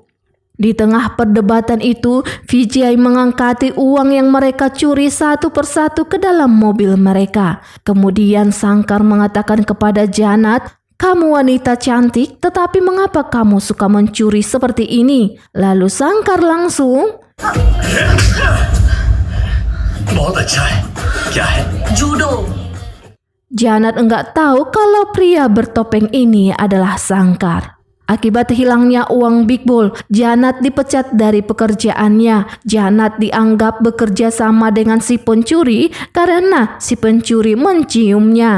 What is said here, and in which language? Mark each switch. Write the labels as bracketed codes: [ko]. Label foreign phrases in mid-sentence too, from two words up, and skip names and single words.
[id] Di tengah perdebatan itu, Vijay mengangkati uang yang mereka curi satu persatu ke dalam mobil mereka. Kemudian Sankar mengatakan kepada Janat, "Kamu wanita cantik, tetapi mengapa kamu suka mencuri seperti ini?" Lalu Sankar langsung, [hi] बहुत अच्छा है. क्या है? जूडो. [id] Janat enggak tahu kalau pria bertopeng ini adalah Sangkar. Akibat hilangnya uang Big Bull, Janat dipecat dari pekerjaannya. Janat dianggap bekerja sama dengan si pencuri karena si pencuri menciumnya.